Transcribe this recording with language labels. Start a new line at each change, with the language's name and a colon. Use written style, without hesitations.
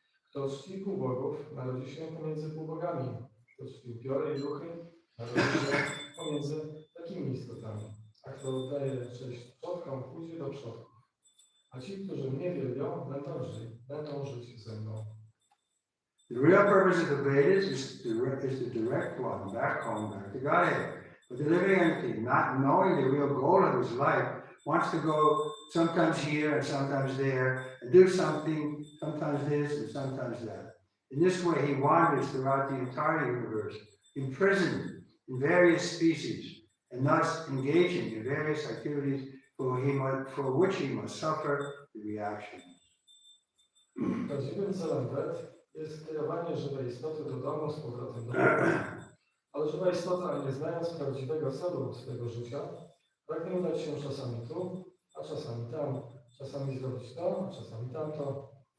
Polish: Kto czci półbogów, narodzi się pomiędzy półbogami. Kto czci upiory i duchy, narodzi się pomiędzy takimi istotami. A kto oddaje cześć przodkom, pójdzie do przodków. A ci, którzy mnie wielbią, będą żyć ze mną.
English: The real purpose of the Vedas is to direct one back home, back to Godhead. But the living entity, not knowing the real goal of his life, wants to go sometimes here and sometimes there, and do something, sometimes this and sometimes that. In this way, he wanders throughout the entire universe, imprisoned in various species, and thus engaging in various activities for which he must suffer the reaction.
Polish: Prawdziwym celem Ved jest kierowanie żywej istoty do domu z powrotem do Boga. Ale żywa istota, nie znając prawdziwego celu swojego życia, pragnie udać się czasami tu, a czasami tam, czasami zrobić to, a czasami tamto.